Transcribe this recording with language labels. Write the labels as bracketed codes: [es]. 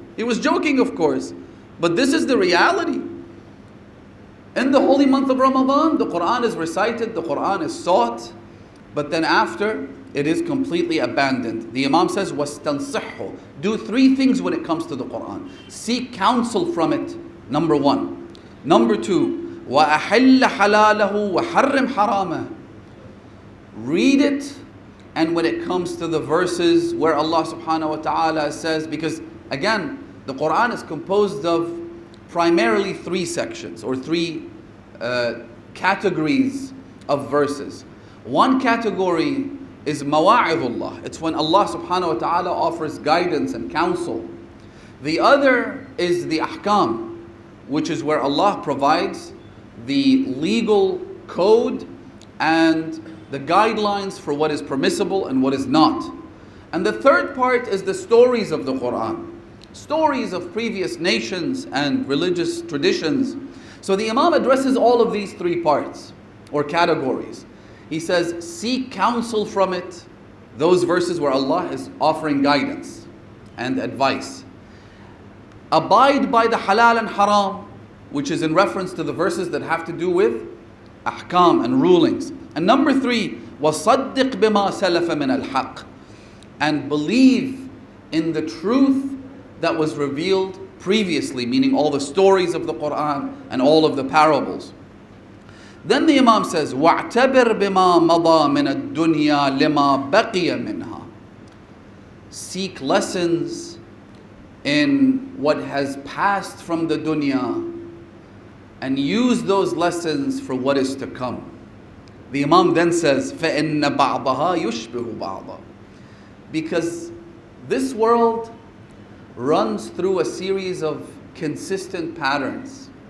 [en] He was joking, of course, but this is the reality. In the holy month of Ramadan, the Quran is recited, the Quran is sought, but then after, it is completely abandoned. The Imam says, [ar] وَاسْتَنصِحْهُ. [en] Do 3 things when it comes to the Quran. Seek counsel from it, number 1. Number 2, [ar] وَأَحِلَّ حَلَالَهُ وَحَرِّمْ حَرَامَهُ. [en] Read it, and when it comes to the verses where Allah subhanahu wa ta'ala says, because again, the Quran is composed of primarily 3 sections or 3 categories of verses. One category is mawa'idullah. It's when Allah subhanahu wa ta'ala offers guidance and counsel. The other is the ahkam, which is where Allah provides the legal code and the guidelines for what is permissible and what is not. And the third part is the stories of the Quran. Stories of previous nations and religious traditions. So the Imam addresses all of these 3 parts or categories. He says, seek counsel from it, those verses where Allah is offering guidance and advice. Abide by the halal and haram, which is in reference to the verses that have to do with ahkam and rulings. And number 3, [ar] وَصَدِّقْ بِمَا سَلَفَ مِنَ الْحَقِّ. [en] And believe in the truth that was revealed previously, meaning all the stories of the Quran and all of the parables. Then the Imam says, [ar] وَاعْتَبِرْ بِمَا مَضَى مِنَ الدُّنْيَا لِمَا بَقِيَ مِنْهَا. [en] Seek lessons in what has passed from the dunya and use those lessons for what is to come. The Imam then says, [ar] فَإِنَّ بَعْضَهَا يُشْبِهُ بَعْضًا. [en] Because this world runs through a series of consistent patterns.